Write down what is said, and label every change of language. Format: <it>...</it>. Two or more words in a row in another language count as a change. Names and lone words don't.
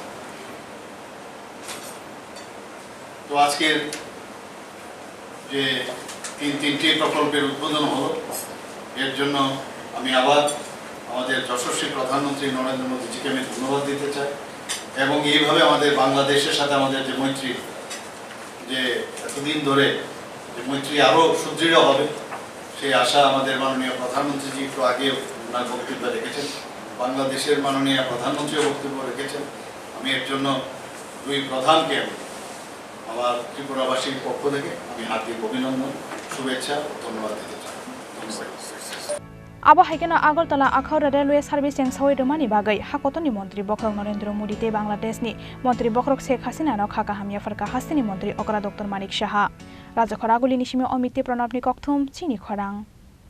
<bn>তো আজকের যে তিনটি প্রকল্পের উদ্বোধন হলো, এর জন্য আমি আবার আমাদের যশস্বী প্রধানমন্ত্রী নরেন্দ্র মোদীজিকে আমি ধন্যবাদ দিতে চাই এবং এইভাবে আমাদের বাংলাদেশের সাথে আমাদের যে মৈত্রী, যে এতদিন ধরে যে মৈত্রী আরও সুদৃঢ় হবে সেই আশা আমাদের মাননীয় প্রধানমন্ত্রীজি একটু আগে ওনার বক্তব্য রেখেছেন, বাংলাদেশের মাননীয় প্রধানমন্ত্রীও বক্তব্য রেখেছেন। আমি এর জন্য দুই প্রধানকে আমার ত্রিপুরাবাসীর পক্ষ থেকে আমি হার্দিক অভিনন্দন, শুভেচ্ছা ও ধন্যবাদ দিতে চাই।</bn> <trp>Abo haikena Agartala-Akhaura railway service Chengsawi remani bagai hakotoni Mantri Bokhorok Naredra Modi te Bangladesh ni Mantri Bokhorok Sheikh Hasina no khaka hamia farka Hasini Mantri Okra Dr. Manik Shaha Raja Khoraguli nishime omite pranabni kokthum Chini Khorang</trp>